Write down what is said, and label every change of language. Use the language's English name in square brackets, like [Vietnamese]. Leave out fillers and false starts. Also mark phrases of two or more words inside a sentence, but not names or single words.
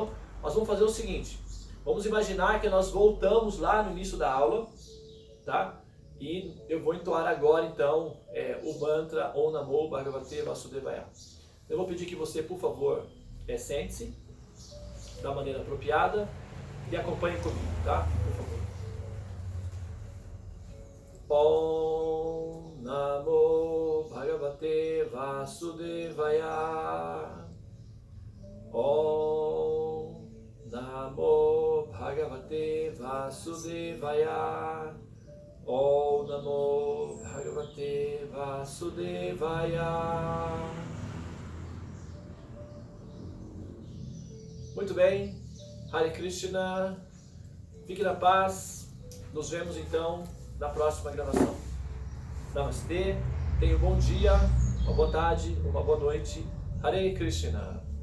[Portuguese] Então, nós vamos fazer o seguinte, Vamos imaginar que nós voltamos lá no início da aula, tá? E eu vou entoar agora, então, o mantra [Sanskrit] ॐ नमो भगवते वासुदेवाय. [Portuguese] Eu vou pedir que você, por favor, sente-se da maneira apropriada e acompanhe comigo, tá? Por favor. [Sanskrit] ॐ नमो भगवते वासुदेवाय. ॐ नमो भगवते वासुदेवाय. ॐ नमो भगवते वासुदेवाय. [Portuguese] Muito bem, [Sanskrit] हरे कृष्ण, [Portuguese] fique na paz, nos vemos então na próxima gravação. Namastê, tenha um bom dia, uma boa tarde, uma boa noite, [Sanskrit] हरे कृष्ण.